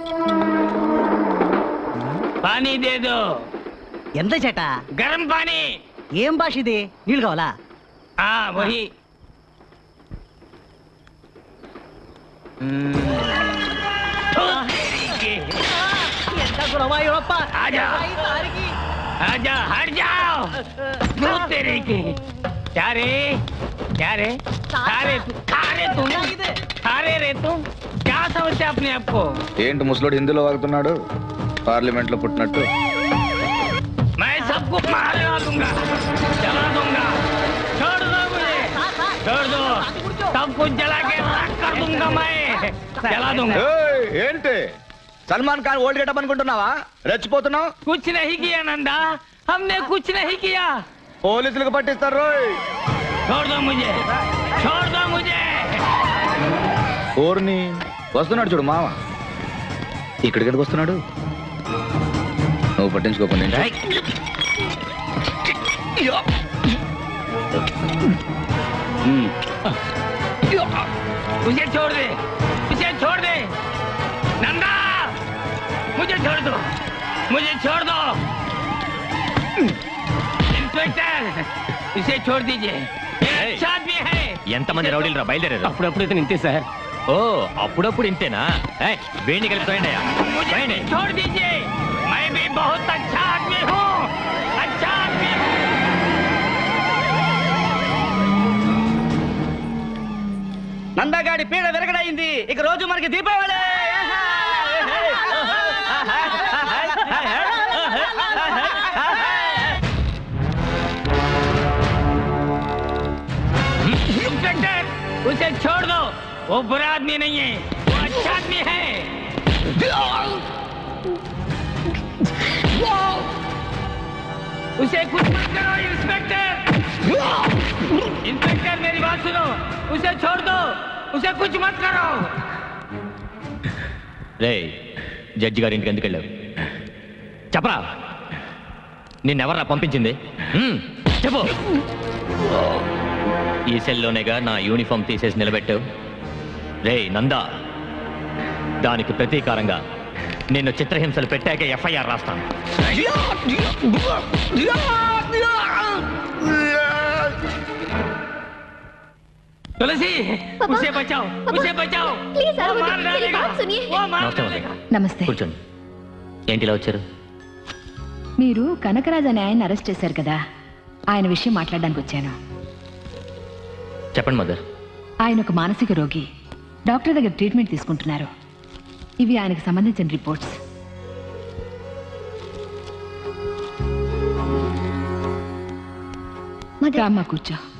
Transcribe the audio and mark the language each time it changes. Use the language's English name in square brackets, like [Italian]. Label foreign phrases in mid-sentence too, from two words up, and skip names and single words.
[Hindi] पानी दे दो. [Telugu] ఎంత చేట? [Hindi] गरम पानी. [Telugu] ఏం భాష ఇది? నీళ్ళు కావాలా? [Hindi] వహి. [Telugu] ఎంత గురవాయూరప్ప. [Hindi] आजा हट जाओ. क्यों तेरे के? क्या रे खारे रे तुम क्या समझते अपने आप को? [Telugu] ఏంటి ముసలోడు హిందీలో వాగుతున్నాడు? పార్లమెంట్ లో పుట్టినట్టు. [Hindi] मैं सबको मारवा दूंगा, जला दूंगा. छोड़ दो मुझे, छोड़ दो. सब कुछ जला के राख कर दूंगा मैं, जला दूंगा. [Telugu] ఏయ్, ఏంటి సల్మాన్ ఖాన్ [English] old getup [Telugu] అనుకుంటున్నావా? రెచ్చిపోతున్నావు. [Hindi] कुछ नहीं किया नंदा, हमने कुछ नहीं किया. [Telugu] పోలీసులకు పట్టిస్తారు రోయ్. [Hindi] छोड़ दो मुझे, छोड़ दो मुझे. [Telugu] ఓర్ని వస్తున్నాడు చూడు మామ. ఇక్కడికి ఎందుకు వస్తున్నాడు? నువ్వు పట్టించుకోకుండా [Hindi] मुझे छोड़ दे, मुझे छोड़ दे नंदा. मुझे छोड़ दो, मुझे छोड़ दो. इंस्पेक्टर, इसे छोड़ दीजिए. अच्छा आदमी है. [Telugu] ఎంతమంది రౌడీలు రా బయలుదేరారు? అప్పుడప్పుడు ఇంతే సార్. ఓ అప్పుడప్పుడు ఇంతేనా? వేణి కలిపి [Hindi] मुझे छोड़ दीजिए. मैं भी बहुत अच्छा आदमी हूँ, अच्छा आदमी हूँ. [Telugu] నందగాడి పీడ విరగడైంది. ఇక రోజు మనకి దీపావళి. [Hindi] इंस्पेक्टर, उसे छोड़ दो. वो बुरा आदमी नहीं है, वो अच्छा आदमी है. उसे कुछ मत करो इंस्पेक्टर. इंस्पेक्टर मेरी बात सुनो, उसे छोड़ दो, उसे कुछ मत करो. [Telugu] రే జడ్జి గారి ఇంటికి ఎందుకు వెళ్ళావు? చెప్పరా, నిన్నెవర్రా పంపించింది? చెప్పు. ఈ సెల్లోనేగా నా యూనిఫామ్ తీసేసి నిలబెట్టావు. రే నందా, దానికి ప్రతీకారంగా నిన్ను చిత్రహింసలు పెట్టాకే ఎఫ్ఐఆర్ రాస్తాను. [Hindi] तुलसी, उसे बचाओ, उसे बचाओ. प्लीज वो मार डालेगा, वो मार [Telugu] నమస్తే [Hindi] डालेगा. [Telugu] నమస్తే. కూర్చోండి. ఏంటి ఇలా వచ్చారు? మీరు కనకరాజ్ అనే ఆయన అరెస్ట్ చేశారు కదా, ఆయన విషయం మాట్లాడడానికి వచ్చాను. చెప్పండి మదర్. ఆయన ఒక మానసిక రోగి, డాక్టర్ దగ్గర ట్రీట్మెంట్ తీసుకుంటున్నారు. ఇవి ఆయనకు సంబంధించిన రిపోర్ట్స్. రామ్మా కూర్చో.